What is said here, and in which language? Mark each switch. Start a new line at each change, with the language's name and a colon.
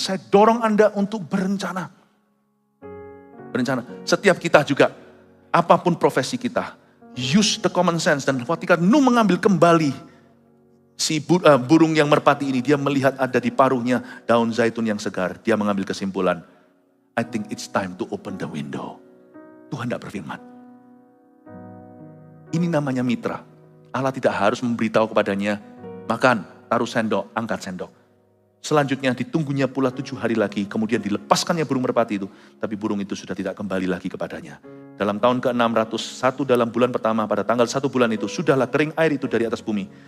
Indonesian: Saya dorong Anda untuk berencana. Setiap kita juga, apapun profesi kita,
English: use the common sense.
Indonesian: Dan ketika Nuh mengambil kembali si burung yang merpati ini, dia melihat ada di paruhnya daun zaitun yang segar. Dia mengambil kesimpulan,
English: I think it's time to open the window.
Indonesian: Tuhan tidak berfirman. Ini namanya mitra. Allah tidak harus memberitahu kepadanya, makan, taruh sendok, angkat sendok. Selanjutnya ditunggunya pula 7 hari lagi, kemudian dilepaskannya burung merpati itu. Tapi burung itu sudah tidak kembali lagi kepadanya. Dalam tahun ke-601 dalam bulan pertama, pada tanggal 1 bulan itu, sudahlah kering air itu dari atas bumi.